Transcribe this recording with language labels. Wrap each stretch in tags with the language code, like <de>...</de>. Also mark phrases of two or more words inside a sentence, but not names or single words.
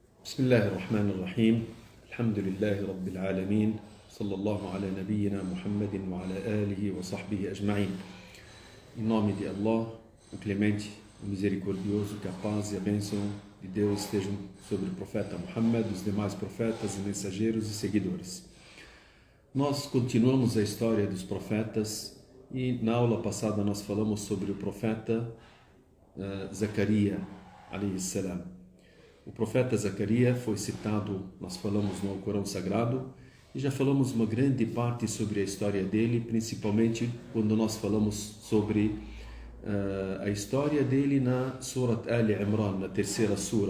<ar>بسم الله الرحمن الرحيم الحمد لله رب العالمين صلى الله على نبينا محمد وعلى آله وصحبه أجمعين.</ar> <pt>Em nome de Allah, o Clemente, o Misericordioso, que a paz e a bênção de Deus estejam sobre o profeta Muhammad, os demais profetas e mensageiros e seguidores. Nós continuamos a história dos profetas e na aula passada nós falamos sobre o profeta Zacarias,</pt> <ar>عليه السلام.</ar> <pt>O profeta Zacarias foi citado, nós falamos no Alcorão Sagrado, e já falamos uma grande parte sobre a história dele, principalmente quando nós falamos sobre a história dele na Surat Al-Imran, na terceira sura.</pt>